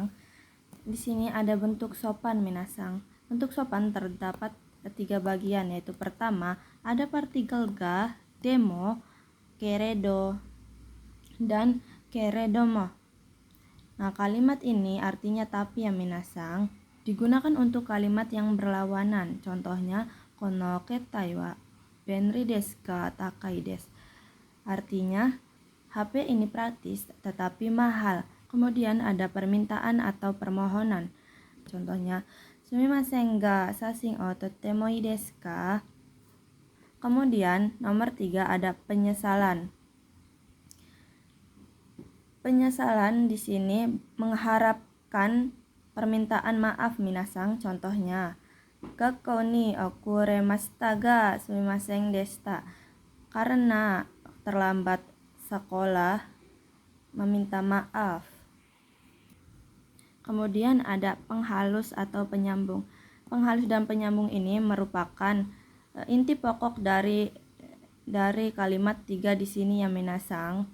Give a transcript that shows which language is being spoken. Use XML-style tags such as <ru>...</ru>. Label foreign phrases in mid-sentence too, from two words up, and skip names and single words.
<id>Di sini ada bentuk sopan minasang. Bentuk sopan terdapat 3 bagian, yaitu pertama ada partikel ga, demo, keredo, dan keredomo. Nah, kalimat ini artinya tapi ya minasang, digunakan untuk kalimat yang berlawanan.</id> <ja>Contohnya この携帯は便利ですか高いです.</ja> <id>Artinya HP ini praktis tetapi mahal. Kemudian ada permintaan atau permohonan.</id> <ja>Contohnya すみませんが写真をとてもいいですか.</ja> <id>Kemudian nomor 3 ada penyesalan. Penyesalan di sini mengharapkan permintaan maaf minasang.</id> <ja>Contohnya 学校に遅れましたがすみませんでした.</ja> <id>Karena terlambat sekolah, meminta maaf. Kemudian ada penghalus atau penyambung. Penghalus dan penyambung ini merupakan inti pokok dari kalimat 3 di sini ya minasang.</id>